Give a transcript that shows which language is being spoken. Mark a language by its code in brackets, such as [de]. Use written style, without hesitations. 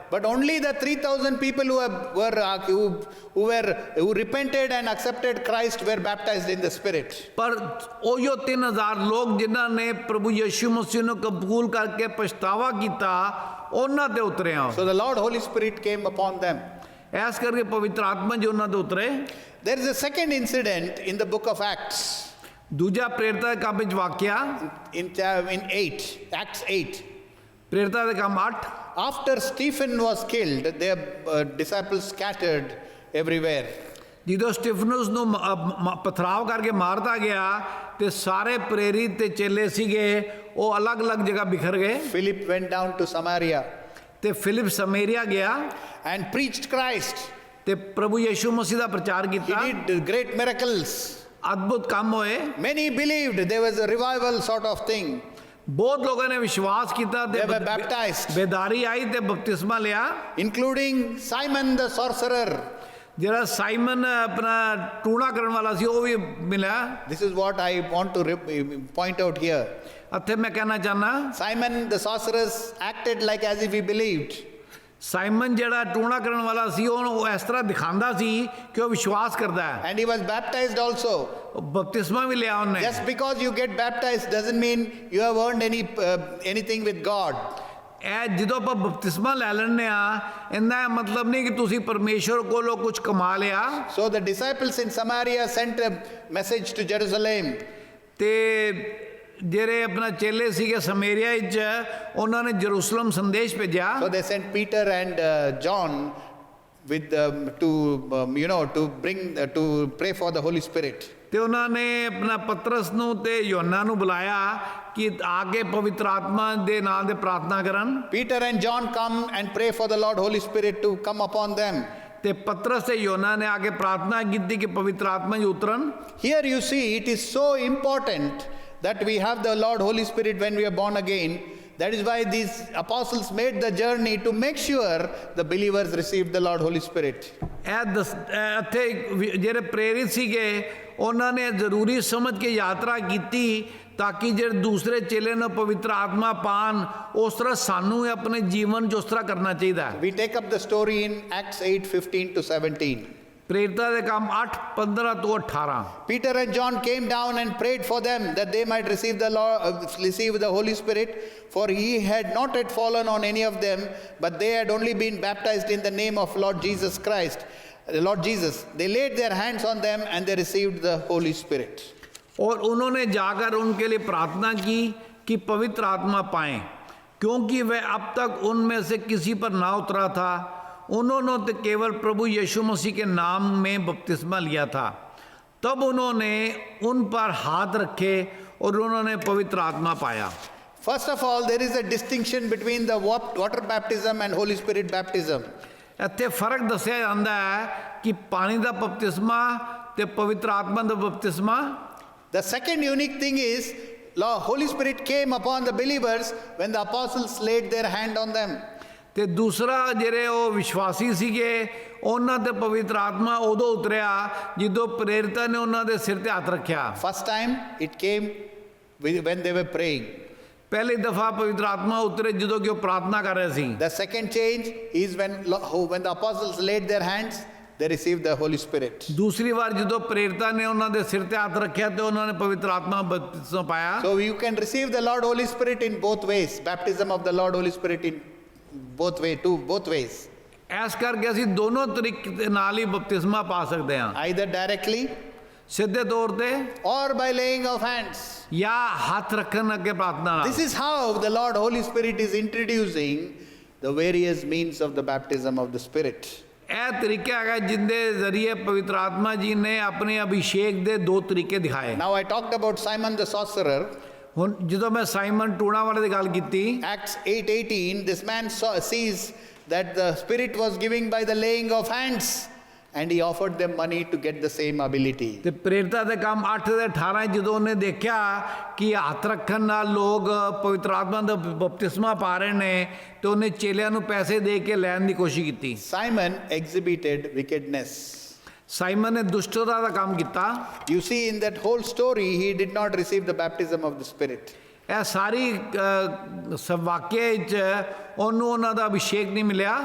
[en] But only the 3,000 people who repented and accepted Christ were baptized in the Spirit. [pa] ਪਰ ਉਹੋ 3000 ਲੋਕ ਜਿਨ੍ਹਾਂ ਨੇ ਪ੍ਰਭੂ ਯਿਸੂ ਮਸੀਹ ਨੂੰ ਕਬੂਲ ਕਰਕੇ ਪਛਤਾਵਾ ਕੀਤਾ ਉਹਨਾਂ ਤੇ ਉਤਰਿਆ। [en] So the Lord Holy Spirit came upon them. [pa] S ਕਰਕੇ ਪਵਿੱਤਰ ਆਤਮਾ ਜੀ ਉਹਨਾਂ ਤੇ ਉਤਰੇ। [en] There is a second incident in the book of Acts. [pa] ਦੂਜਾ ਪ੍ਰੇਰਿਤਾਂ ਦੇ ਕੰਮ ਵਿੱਚ ਵਾਕਿਆ [en] in 8, Acts 8. [pa] ਪ੍ਰੇਰਿਤਾਂ ਦੇ ਕੰਮ 8। [en] After Stephen was killed, their disciples scattered everywhere. [pa] ਜਦੋਂ ਸਟੀਫਨਸ ਨੂੰ ਪਥਰਾਵ ਕਰਕੇ ਮਾਰਤਾ ਗਿਆ ਤੇ ਸਾਰੇ ਪ੍ਰੇਰਿਤ ਤੇ ਚੇਲੇ ਸੀਗੇ ਉਹ ਅਲੱਗ-ਅਲੱਗ ਜਗ੍ਹਾ ਬਿਖਰ ਗਏ। [en] Philip went down to Samaria [pa] ਤੇ ਫਿਲਿਪ ਸਮੇਰੀਆ ਗਿਆ [en] and preached Christ. [pa] ਤੇ ਪ੍ਰਭੂ ਯਿਸੂ ਮਸੀਹ ਦਾ ਪ੍ਰਚਾਰ ਕੀਤਾ। [en] He did great miracles. [pa] ਅਦਭੁਤ ਕੰਮ ਹੋਏ। [en] Many believed. There was a revival sort of thing. [pa] ਬਹੁਤ ਲੋਕਾਂ ਨੇ ਵਿਸ਼ਵਾਸ ਕੀਤਾ ਤੇ [en] They were baptized, [pa] ਬੇਦਾਰੀ ਆਈ ਤੇ ਬਪਤਿਸਮਾ ਲਿਆ, [en] including Simon the sorcerer. [pa] ਜਿਹੜਾ ਸਾਈਮਨ ਆਪਣਾ ਟੂਣਾ ਕਰਨ ਵਾਲਾ ਸੀ ਉਹ ਵੀ ਮਿਲਿਆ। [en] This is what I want to point out here. [pa] ਇੱਥੇ ਮੈਂ ਕਹਿਣਾ ਚਾਹਨਾ [en] Simon the sorcerer acted like as if he believed. [pa] Simon ਜਿਹੜਾ ਟੂਣਾ ਕਰਨ ਵਾਲਾ ਸੀ ਉਹ ਇਸ ਤਰ੍ਹਾਂ ਦਿਖਾਉਂਦਾ ਸੀ ਕਿ ਉਹ ਵਿਸ਼ਵਾਸ ਕਰਦਾ ਹੈ। [en] And he was baptized also. [pa] ਬਪਤਿਸਮਾ ਵੀ ਲਿਆ ਉਹਨੇ। [en] Just because you get baptized doesn't mean you have earned anything with God. [pa] ਇਹ ਜਦੋਂ ਆਪਾਂ ਬਪਤਿਸਮਾ ਲੈ ਲੈਂਦੇ ਆ ਇਹਦਾ ਮਤਲਬ ਨਹੀਂ ਕਿ ਤੁਸੀਂ ਪਰਮੇਸ਼ਵਰ ਕੋਲੋਂ ਕੁਝ ਕਮਾ ਲਿਆ। [en] So the disciples in Samaria sent a message to Jerusalem. [pa] ਤੇ ਜਿਹੜੇ ਆਪਣਾ ਚੇਲੇ ਸੀਗੇ ਸਮੇਰੀਆ ਵਿੱਚ ਉਹਨਾਂ ਨੇ ਜਰੂਸਲਮ ਸੰਦੇਸ਼ ਭੇਜਿਆ। [en] So they sent Peter and John with to pray for the Holy Spirit. [pa] ਤੇ ਉਹਨਾਂ ਨੇ ਆਪਣਾ ਪਤਰਸ ਨੂੰ ਤੇ ਯੋਹੰਨਾ ਨੂੰ ਬੁਲਾਇਆ ਕਿ ਆ ਕੇ ਪਵਿੱਤਰ ਆਤਮਾ ਦੇ ਨਾਂ ਤੇ ਪ੍ਰਾਰਥਨਾ ਕਰਨ। [en] Peter and John come and pray for the Lord Holy Spirit to come upon them. [pa] ਤੇ ਪਤਰਸ ਤੇ ਯੋਹੰਨਾ ਨੇ ਆ ਕੇ ਪ੍ਰਾਰਥਨਾ ਕੀਤੀ ਕਿ ਪਵਿੱਤਰ ਆਤਮਾ ਜੀ ਉਤਰਨ। [en] Here you see it is so important that we have the Lord Holy Spirit when we are born again, That is why these apostles made the journey to make sure the believers received the Lord Holy Spirit. [pa] ਇੱਥੇ ਜਿਹੜੇ ਪ੍ਰੇਰਿਤ ਸੀਗੇ ਉਹਨਾਂ ਨੇ ਜ਼ਰੂਰੀ ਸਮਝ ਕੇ ਯਾਤਰਾ ਕੀਤੀ ਤਾਂ ਕਿ ਜਿਹੜੇ ਦੂਸਰੇ ਚੇਲੇ ਨੂੰ ਪਵਿੱਤਰ ਆਤਮਾ ਪਾਣ। ਉਸ ਤਰ੍ਹਾਂ ਸਾਨੂੰ ਵੀ ਆਪਣੇ ਜੀਵਨ 'ਚ ਉਸ ਤਰ੍ਹਾਂ ਕਰਨਾ ਚਾਹੀਦਾ ਹੈ। [en] We take up the story in Acts 8:15 to 17. [pa] ਪ੍ਰੇਰਿਤਾਂ ਦੇ ਕੰਮ 8:15 ਤੋਂ 18। [en] Peter and John came down and prayed for them that they might receive the Holy Spirit, for he had not yet fallen on any of them, but they had only been baptized in the name of Lord Jesus Christ. Lord Jesus. They laid their hands on them and they received the Holy Spirit. [hi] और उन्होंने जाकर उनके लिए प्रार्थना की कि पवित्र आत्मा पाएं, क्योंकि वह अब तक उनमें से किसी पर ना उतरा था। उन्होंने तो केवल प्रभु यीशु मसीह के नाम में बपतिस्मा लिया था। तब उन्होंने उन पर हाथ रखे और उन्होंने पवित्र आत्मा पाया। [en] First of all, there is a distinction between the water baptism and Holy Spirit baptism. [pa] ਇੱਥੇ ਫਰਕ ਦੱਸਿਆ ਜਾਂਦਾ ਹੈ ਕਿ ਪਾਣੀ ਦਾ ਬਪਤਿਸਮਾ ਤੇ ਪਵਿੱਤਰ ਆਤਮਾ ਦਾ ਬਪਤਿਸਮਾ। [en] The second unique thing is, the Holy Spirit came upon the believers when the apostles laid their hand on them. [pa] ਤੇ ਦੂਸਰਾ ਜਿਹੜੇ ਉਹ ਵਿਸ਼ਵਾਸੀ ਸੀਗੇ ਉਹਨਾਂ ਤੇ ਪਵਿੱਤਰ ਆਤਮਾ ਉਦੋਂ ਉਤਰਿਆ ਜਦੋਂ ਪ੍ਰੇਰਿਤਾਂ ਨੇ ਉਹਨਾਂ ਦੇ ਸਿਰ ਤੇ ਹੱਥ ਰੱਖਿਆ। [en] First time it came when they were praying. [pa] ਪਹਿਲੀ ਦਫਾ ਪਵਿੱਤਰ ਆਤਮਾ ਉਤਰੇ ਜਦੋਂ ਕਿ ਉਹ ਪ੍ਰਾਰਥਨਾ ਕਰ ਰਹੇ ਸੀ। [en] The second change is when the apostles laid their hands, they received the Holy Spirit. [pa] ਦੂਸਰੀ ਵਾਰ ਜਦੋਂ ਪ੍ਰੇਰਿਤਾਂ ਨੇ ਉਹਨਾਂ ਦੇ ਸਿਰ ਤੇ ਹੱਥ ਰੱਖਿਆ ਤੇ ਉਹਨਾਂ ਨੇ ਪਵਿੱਤਰ ਆਤਮਾ ਬਪਤਿਸਮਾ ਪਾਇਆ। [en] So you can receive the Lord Holy Spirit in both ways. Baptism of the Lord Holy Spirit in both ways. [pa] S ਕਰਕੇ ਅਸੀਂ ਦੋਨੋਂ ਤਰੀਕੇ ਦੇ ਨਾਲ ਹੀ ਬਪਤਿਸਮਾ ਪਾ ਸਕਦੇ ਹਾਂ, [en] Either directly [pa] ਸਿੱਧੇ ਤੌਰ ਤੇ [en] or by laying of hands. [pa] ਜਾਂ ਹੱਥ ਰੱਖਣ ਅੱਗੇ ਪ੍ਰਾਰਥਨਾ ਨਾਲ। [en] This is how the Lord Holy Spirit is introducing the various means of the baptism of the Spirit. [pa] ਇਹ ਤਰੀਕਾ ਹੈਗਾ ਜਿੰਦੇ ਜ਼ਰੀਏ ਪਵਿੱਤਰ ਆਤਮਾ ਜੀ ਨੇ ਆਪਣੇ ਅਭਿਸ਼ੇਕ ਦੇ ਦੋ ਤਰੀਕੇ ਦਿਖਾਏ। [en] Now I talked about Simon the sorcerer. [pa] ਹੁਣ ਜਦੋਂ ਮੈਂ ਸਾਈਮਨ ਟੂਣਾ ਵਾਲੇ ਦੀ ਗੱਲ ਕੀਤੀ, [en] Acts 8:18, this man sees that the Spirit was giving by the laying of hands, and he offered them money to get the same ability. [pa] ਤੇ ਪ੍ਰੇਰਿਤਾਂ ਦੇ ਕੰਮ 8:18 ਜਦੋਂ ਉਹਨੇ ਦੇਖਿਆ ਕਿ ਹੱਥ ਰੱਖਣ ਨਾਲ ਲੋਕ ਪਵਿੱਤਰ ਆਤਮਾ ਦਾ ਬਪਤਿਸਮਾ ਪਾ ਰਹੇ ਨੇ ਤੇ ਉਹਨੇ ਚੇਲਿਆਂ ਨੂੰ ਪੈਸੇ ਦੇ ਕੇ ਲੈਣ ਦੀ ਕੋਸ਼ਿਸ਼ ਕੀਤੀ। [en] Simon exhibited wickedness. [pa] ਸਾਈਮਨ ਨੇ ਦੁਸ਼ਟਤਾ ਦਾ ਕੰਮ ਕੀਤਾ। [en] You see, in that whole story, he did not receive the baptism of the Spirit. [pa] ਇਹ ਸਾਰੀ ਵਾਕਿਆ ਵਿੱਚ ਉਹਨੂੰ ਉਹਨਾਂ ਦਾ ਅਭਿਸ਼ੇਕ ਨਹੀਂ ਮਿਲਿਆ।